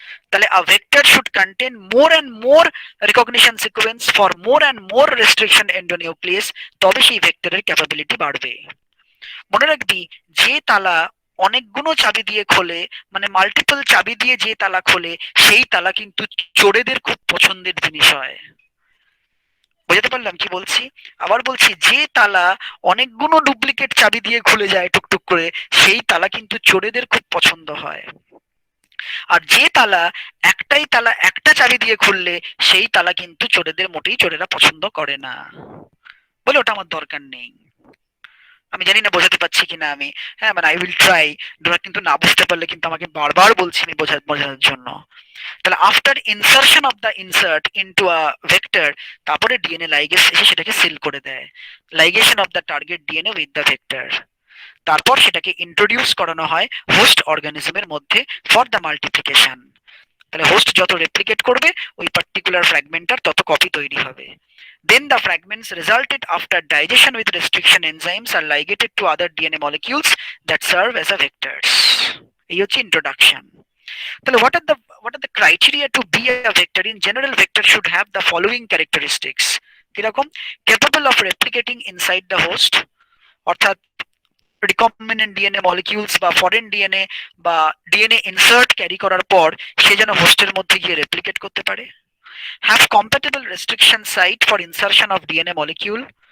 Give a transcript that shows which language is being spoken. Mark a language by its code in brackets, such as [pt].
[en] তাহলে a vector should contain more and more recognition sequence for more and more restriction endonuclease, [bn] তবে সেই ভেক্টরের capability বাড়বে। মনে রাখবি, যে তালা অনেকগুলো চাবি দিয়ে খোলে, মানে মাল্টিপল চাবি দিয়ে যে তালা খোলে, সেই তালা কিন্তু চোরেদের খুব পছন্দের জিনিস হয়। বুঝতে পারলাম কি বলছি? আবার বলছি, যে তালা অনেকগুলো ডুপ্লিকেট চাবি দিয়ে খুলে যায় টুকটুক করে, সেই তালা কিন্তু চোরেদের খুব পছন্দ হয়। আর যে তালা একটাই তালা একটা চাবি দিয়ে খুললে সেই তালা কিন্তু চোরেদের মোটেই চোরেরা পছন্দ করে না, বলে ওটা আমার দরকার নেই। আমি জানি না বোঝাতে পারছি কিনা আমি, হ্যাঁ মানে [en] I will try. [bn] তোমরা কিন্তু না বুঝতে পারলে কিন্তু আমাকে বারবার বলছি আমি বোঝানোর জন্য। [en] তাহলে after insertion of the insert into a vector, [bn] তারপরে ডিএনএ লাইগেস এসে সেটাকে সিল করে দেয়, [en] Ligation of the target DNA with the vector. [bn] তারপর সেটাকে ইন্ট্রোডিউস করানো হয় হোস্ট অর্গানিজমের মধ্যে [en] For the multiplication. [bn] তাহলে হোস্ট যত রেপ্লিকেট করবে ওই পার্টিকুলার ফ্র্যাগমেন্টটার তত কপি তৈরি হবে। [en] Then the fragments resulted after digestion with restriction enzymes are ligated to other DNA molecules that serve as a vectors. [bn] এই হচ্ছে introduction. [en] তাহলে what are the criteria to be a vector? In general, vector should have the following characteristics. [bn] কিরকম? [en] Capable of replicating inside the host, [bn] অর্থাৎ recombinant DNA molecules বা foreign DNA বা DNA insert carry করার পর সে যেন হোস্টের মধ্যে গিয়ে রেপ্লিকেট করতে পারে। [en] Have compatible restriction site for insertion of DNA molecule.